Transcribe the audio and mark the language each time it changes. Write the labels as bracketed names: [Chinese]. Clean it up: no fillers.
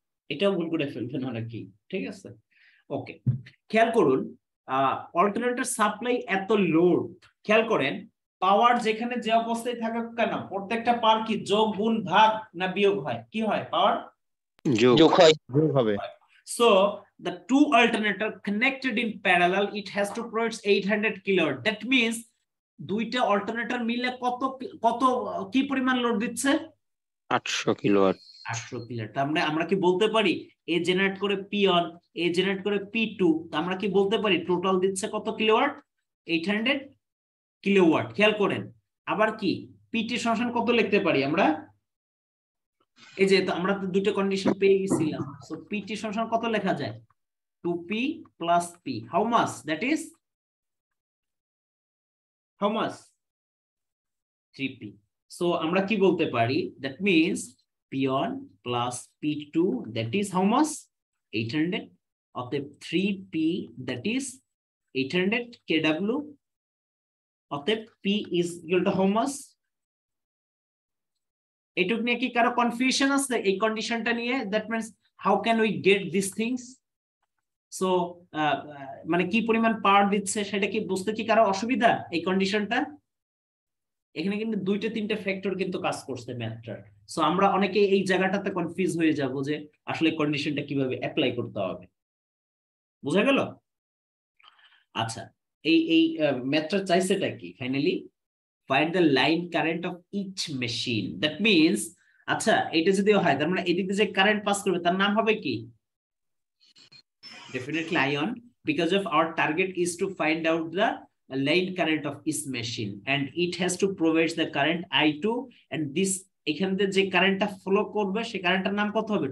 [Bangla] এটাও ভুল করে ফেলবেন নাকি? ঠিক আছে, ওকে। খেয়াল করুন, অল্টারনেটর সাপ্লাই এত লোড, খেয়াল করেন পাওয়ার যেখানে যে অবস্থায় থাকুক কেন প্রত্যেকটা পাওয়ার কি যোগ গুণ ভাগ না বিয়োগ হয়? কি হয়? পাওয়ার যোগ হয়। যোগ হবে। [English] So the two alternator connected in parallel, it has to provide 800 kilowatt. [Bangla] That means দুইটা অল্টারনেটর মিলে কত কত কি পরিমাণ লোড দিচ্ছে? 800 কিলোওয়াট। 800 কিলোওয়াট। আমরা কি বলতে পারি এ জেনারেট করে P1, এ জেনারেট করে P2, আমরা কি বলতে পারি টোটাল দিচ্ছে কত কিলোওয়াট? 800 কিলোওয়াট। খেয়াল করেন আবার কি পিটি সমান কত লিখতে পারি আমরা? এই যে আমরা তো দুটো কন্ডিশন পেয়ে গেছিলাম, সো পিটি সমান কত লেখা যায়? [English] 2p plus p. How much? That is how much? 3p. [Bangla] So আমরা কি বলতে পারি? [English] That means p1 plus p2, that is how much? 800. অতএব 3p, that is 800 kW. [Bangla] অতএব p is equal to how much? এটুক নিয়ে কি কারো কনফিউশন আছে এই কন্ডিশনটা নিয়ে? [English] That means how can we get these things? [Bangla] So মানে কি পরিমাণ পাওয়ার দিচ্ছে সেটা কি বুঝতে কি কারো অসুবিধা এই কন্ডিশনটা? এখানে কিন্তু দুইটা তিনটা ফ্যাক্টর কিন্তু কাজ করছে ম্যাথটার। সো আমরা অনেকে এই জায়গাটাতে কনফিউজ হয়ে যাব যে আসলে কন্ডিশনটা কিভাবে অ্যাপ্লাই করতে হবে। বুঝা গেল? আচ্ছা, এই ম্যাথটা চাইছেটা কি finally? [English] Find the line current of each machine. [Bangla] That means আচ্ছা এটা যদি হয় তার মানে এদিকে যে কারেন্ট পাস করবে তার নাম হবে কি? [English] Definitely ion, because of our target is to find out the line current of each machine, and it has to provide the current I2, and this [Bangla] এখান থেকে যে কারেন্টটা ফ্লো করবে সেই কারেন্টের নাম কত হবে?